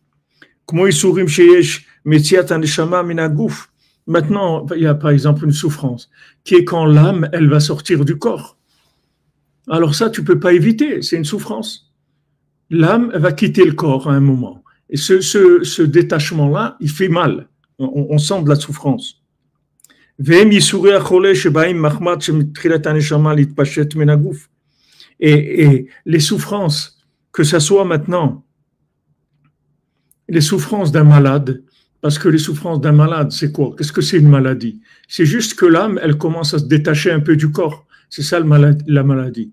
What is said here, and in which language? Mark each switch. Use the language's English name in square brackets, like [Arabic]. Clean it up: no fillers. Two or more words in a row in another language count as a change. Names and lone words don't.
[French] Maintenant, il y a par exemple une souffrance qui est quand l'âme, elle va sortir du corps. Alors ça, tu ne peux pas éviter, c'est une souffrance. L'âme va quitter le corps à un moment. Et ce détachement-là, il fait mal. On sent de la souffrance. [Hebrew] והם ייסורי החולה שבאים מחמת שמתחילת הנשמה להתפשט מן הגוף. [French] Et les souffrances, que ça soit maintenant, les souffrances d'un malade, parce que les souffrances d'un malade, c'est quoi? Qu'est-ce que c'est une maladie? C'est juste que l'âme, elle commence à se détacher un peu du corps. C'est ça la maladie.